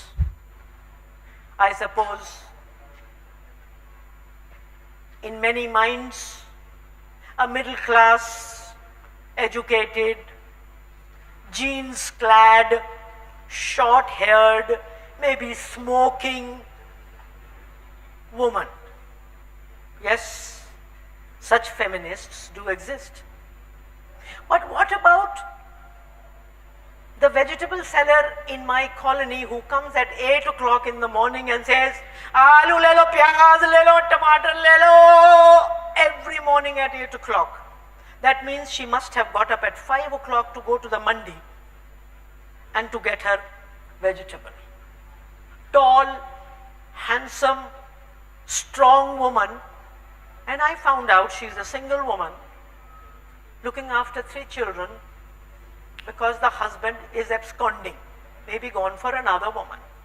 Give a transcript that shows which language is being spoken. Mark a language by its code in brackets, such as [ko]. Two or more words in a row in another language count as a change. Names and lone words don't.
[en] I suppose in many minds, a middle class, educated, jeans clad, short haired, maybe smoking woman. Yes, such feminists do exist. But what about the vegetable seller in my colony who comes at 8 o'clock in the morning and says, [hi] "आलू ले लो, प्याज़ ले लो, टमाटर ले लो," [en] every morning at 8 o'clock. That means she must have got up at 5 o'clock to go to the mandi and to get her vegetable. Tall, handsome, strong woman, and I found out she's a single woman looking after 3 children because the husband is absconding, maybe gone for another woman.